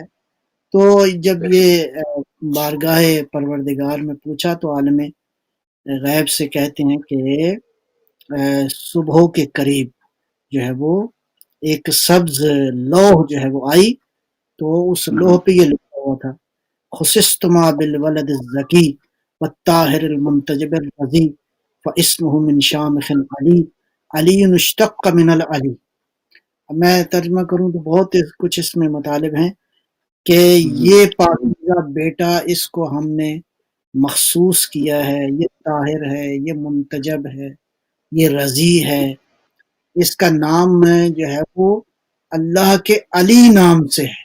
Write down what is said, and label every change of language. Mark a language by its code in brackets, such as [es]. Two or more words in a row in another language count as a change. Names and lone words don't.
[ur] تو جب یہ بارگاہ پروردگار میں پوچھا تو عالم غیب سے کہتے ہیں کہ صبح کے قریب جو ہے وہ ایک سبز لوح جو ہے وہ آئی، تو اس لوح پہ یہ لکھا ہوا تھا [ar] خصصتما بالولد الزکی والطاہر المنتجب الرضی فاسمہ من شامخ علی علی اشتق من العلی۔ [ur] اب میں ترجمہ کروں تو بہت کچھ اس میں مطالب ہیں کہ یہ پاکیزہ بیٹا، اس کو ہم نے مخصوص کیا ہے، یہ طاہر ہے، یہ منتجب ہے، یہ رضی ہے، اس کا نام جو ہے وہ اللہ کے علی نام سے ہے۔